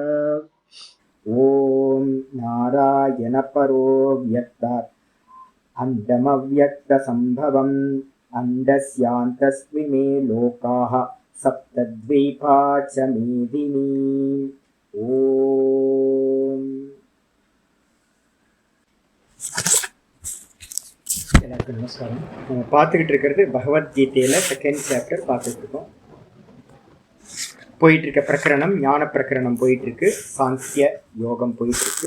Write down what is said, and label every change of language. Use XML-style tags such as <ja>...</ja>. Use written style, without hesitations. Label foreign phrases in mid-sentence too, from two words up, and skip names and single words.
<sa>ॐ नारायण परो व्यक्तात् अण्डमव्यक्तसम्भवम् अण्डस्यान्तस्त्विमे लोकाः सप्तद्वीपा च मेदिनी।</sa> <ta>ॐ எல்லாருக்கும் நமஸ்காரம். நம்ம பார்த்துக்கிட்டு இருக்கிறது பகவத்கீதையில</ta> <en>second chapter</en> <ta>பார்த்துட்டு இருக்கோம். போயிட்டு இருக்க பிரகரணம் ஞான பிரகரணம் போயிட்டு இருக்கு, சாங்கிய யோகம் போயிட்டு இருக்கு.</ta>